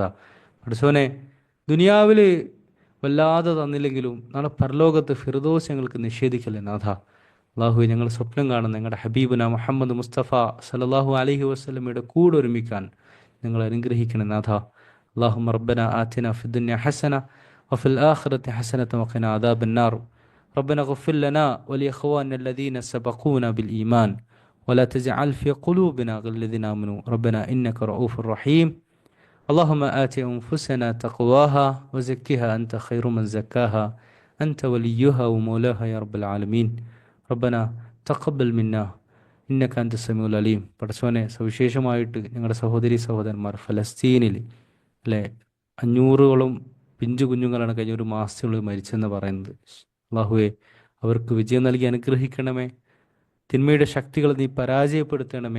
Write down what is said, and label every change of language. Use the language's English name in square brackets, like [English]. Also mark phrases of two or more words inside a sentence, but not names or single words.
[Malayalam] പടച്ചോനെ, ദുനിയാവിൽ വല്ലാതെ തന്നില്ലെങ്കിലും നാളെ പരലോകത്ത് ഫിർദൗസ് ഞങ്ങൾക്ക് നിഷേധിക്കല്ലേ നാഥ. അള്ളാഹു, ഞങ്ങൾ സ്വപ്നം കാണുന്ന ഞങ്ങളുടെ ഹബീബുന മുഹമ്മദ് മുസ്തഫ [Arabic] صلى الله عليه وسلم [Malayalam] കൂടെ ഒരുമിക്കാൻ നിങ്ങൾ അനുഗ്രഹിക്കണേ നാഥ. [Arabic] اللهم ربنا آتنا في الدنيا حسنة وفي الآخرة حسنة وقنا عذاب النار. ربنا اغفر لنا ولإخواننا الذين سبقونا بالإيمان ولا تجعل في قلوبنا غل الذين آمنوا ربنا إنك رؤوف رحيم. اللهم آت أنفسنا تقواها وزكها أنت خير من زكاها أنت وليها ومولاها يا رب العالمين. ربنا تقبل منا إنك أنت السميع العليم. [Malayalam] പടച്ചോനെ, സവിശേഷമായിട്ട് ഞങ്ങളുടെ സഹോദരി സഹോദരന്മാർ ഫലസ്തീനിൽ അല്ലേ 500ഓളം പിഞ്ചു കുഞ്ഞുങ്ങളാണ് കഴിഞ്ഞ ഒരു മാസത്തിനുള്ളിൽ മരിച്ചെന്ന് പറയുന്നത്. അള്ളാഹുവെ, അവർക്ക് വിജയം നൽകി അനുഗ്രഹിക്കണമേ. തിന്മയുടെ ശക്തികളെ നീ പരാജയപ്പെടുത്തണമേ.